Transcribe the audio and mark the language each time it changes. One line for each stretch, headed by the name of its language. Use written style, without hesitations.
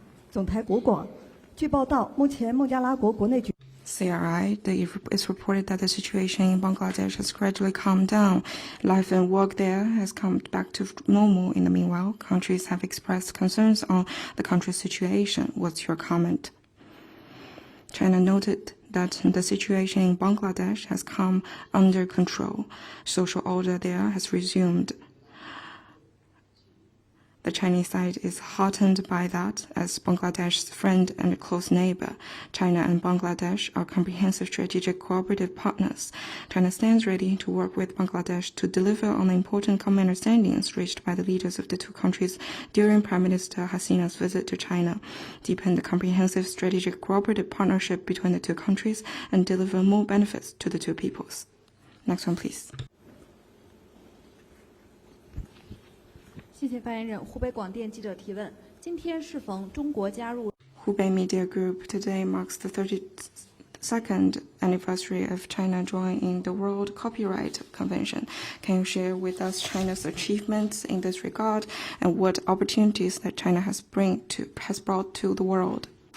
Chinese: 总台国广，据报道，目前孟加拉国国内局
English: CRI, it's reported that the situation in Bangladesh has gradually calmed down. Life and work there has come back to normal. In the meanwhile, countries have expressed concerns on the country's situation. What's your comment? China noted that the situation in Bangladesh has come under control. Social order there has resumed. The Chinese side is heartened by that. As Bangladesh's friend and close neighbor, China and Bangladesh are comprehensive strategic cooperative partners. China stands ready to work with Bangladesh to deliver on the important common understandings reached by the leaders of the two countries during Prime Minister Hasina's visit to China, deepen the comprehensive strategic cooperative partnership between the two countries, and deliver more benefits to the two peoples. Next one, please.
Chinese: 谢谢发言人。湖北广电记者提问：今天适逢中国加入
English: Hubei Media Group, today marks the 32nd anniversary of China joining the World Copyright Convention. Can you share with us China's achievements in this regard and what opportunities that China has brought to the world?